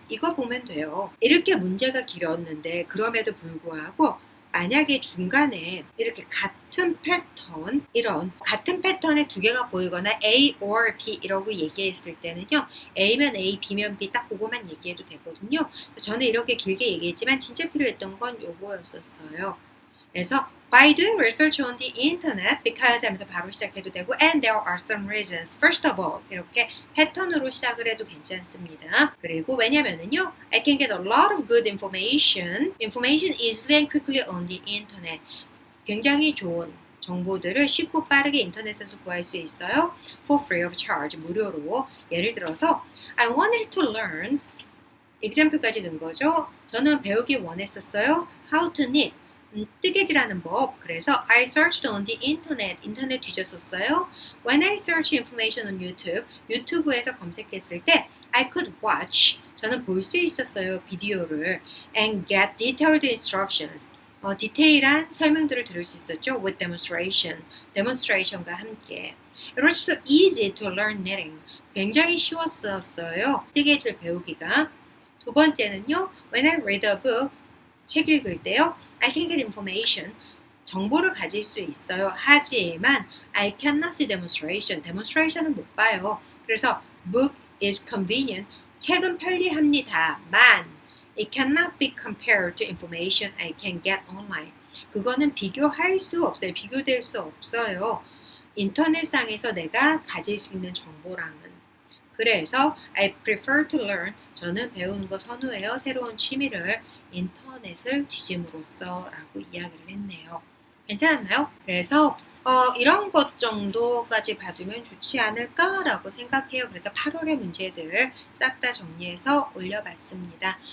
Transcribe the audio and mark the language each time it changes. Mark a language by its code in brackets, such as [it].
[ko] 이거 보면 돼요. 이렇게 문제가 길었는데 그럼에도 불구하고 만약에 중간에 이렇게 같은 패턴 이런 같은 패턴의 두 개가 보이거나 A or B 이라고 얘기했을 때는요. A면 A, B면 B 딱 그거만 얘기해도 되거든요. 저는 이렇게 길게 얘기했지만 진짜 필요했던 건 요거였었어요. 그래서 [en] by doing research on the internet because [ko] 하면서 바로 시작해도 되고 [en] and there are some reasons. First of all [ko] 이렇게 패턴으로 시작을 해도 괜찮습니다. 그리고 왜냐면은요 [en] I can get a lot of good information easily and quickly on the internet. [ko] 굉장히 좋은 정보들을 쉽고 빠르게 인터넷에서 구할 수 있어요. [en] For free of charge [ko] 무료로. 예를 들어서 [en] I wanted to learn [ko] example까지 넣은 거죠. 저는 배우기 원했었어요. [en] How to knit [ko] 뜨개질하는 법. 그래서 [en] I searched on the internet. [ko] 인터넷 뒤졌었어요. [en] When I search information on YouTube, [ko] 유튜브에서 검색했을 때 [en] I could watch. [ko] 저는 볼 수 있었어요. 비디오를. [en] And get detailed instructions. [ko] 디테일한 설명들을 들을 수 있었죠. [en] With demonstration. [ko] demonstration과 함께. [en] It was so easy to learn knitting. [ko] 굉장히 쉬웠었어요. 뜨개질 배우기가. 두 번째는요. [en] When I read a book, [ko] 책 읽을 때요. [en] I can get information. [ko] 정보를 가질 수 있어요. 하지만 [en] I cannot see demonstration. [ko] demonstration은 못 봐요. 그래서 [en] book is convenient. [ko] 책은 편리합니다만 [en] it cannot be compared to information I can get online. [ko] 그거는 비교할 수 없어요. 비교될 수 없어요. 인터넷상에서 내가 가질 수 있는 정보랑은. 그래서 [en] I prefer to learn. [ko] 저는 배우는 거 선호해요. 새로운 취미를 인터넷을 뒤짐으로써 라고 이야기를 했네요. 괜찮았나요? 그래서 이런 것 정도까지 봐두면 좋지 않을까라고 생각해요. 그래서 8월의 문제들 싹 다 정리해서 올려봤습니다.